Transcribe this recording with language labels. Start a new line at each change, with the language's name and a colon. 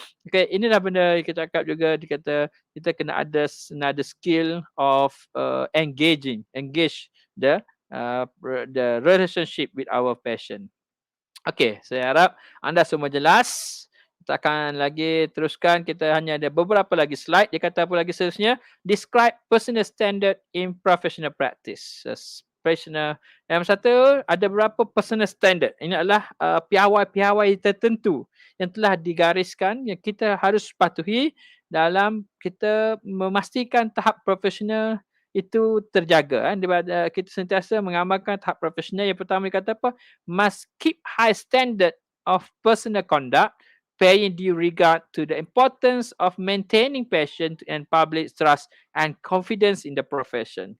Malay: Okay, inilah benda kita cakap juga, dikata kita kena ada
English: another skill of engage the relationship with our patient.
Malay: Okay, saya harap anda semua jelas. Kita akan lagi teruskan, kita hanya ada beberapa lagi slide. Dia kata apa lagi seterusnya?
English: Describe personal standard in professional practice.
Malay: Professional. Yang satu, ada beberapa personal standard. Ini adalah piawai-piawai tertentu yang telah digariskan yang kita harus patuhi dalam kita memastikan tahap profesional itu terjaga. Kita sentiasa mengamalkan tahap profesional. Yang pertama dia kata apa?
English: Must keep high standard of personal conduct, paying due regard to the importance of maintaining patient and public trust and confidence in the profession.